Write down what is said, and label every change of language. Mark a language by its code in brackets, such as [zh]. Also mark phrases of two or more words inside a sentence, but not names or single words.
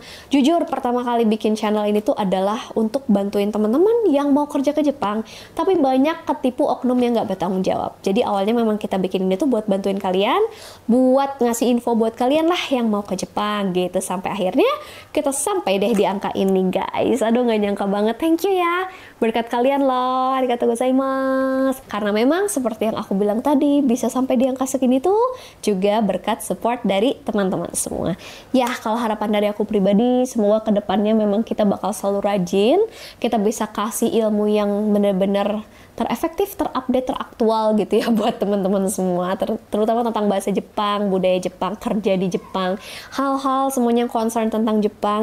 [id] Jujur, pertama kali bikin channel ini tuh adalah untuk bantuin teman-teman yang mau kerja ke Jepang, tapi banyak ketipu oknum yang nggak bertanggung jawab. Jadi awalnya memang kita bikin ini tuh buat bantuin kalian, buat ngasih info buat kalian lah yang mau ke Jepang gitu. Sampai akhirnya kita sampai deh di angka ini guys. Aduh, nggak nyangka banget. [en] Thank you [id] ya, berkat kalian loh. [ja] ありがとうございます. [id] Karena memang seperti yang aku bilang tadi, bisa sampai di angka segini tuh juga berkat support dari teman-teman semua. Ya, kalau harapan dari aku pribadi, semoga kedepannya memang kita bakal selalu rajin, kita bisa kasih ilmu yang benar-benar terefektif, terupdate, teraktual gitu ya buat teman-teman semua, terutama tentang bahasa Jepang, budaya Jepang, kerja di Jepang, hal-hal semuanya yang concern tentang Jepang.